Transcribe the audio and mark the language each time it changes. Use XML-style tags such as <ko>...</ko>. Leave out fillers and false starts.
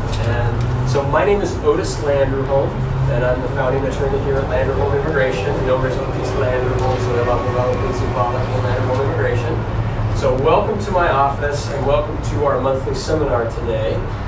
<en>And so my name is Otis Landerholm, and I'm the founding attorney here at Landerholm Immigration.</en> <es>Mi nombre es Otis Landerholm, soy el abogado principal aquí en Landerholm Immigration.</es> <en>So welcome to my office and welcome to our monthly seminar today.</en>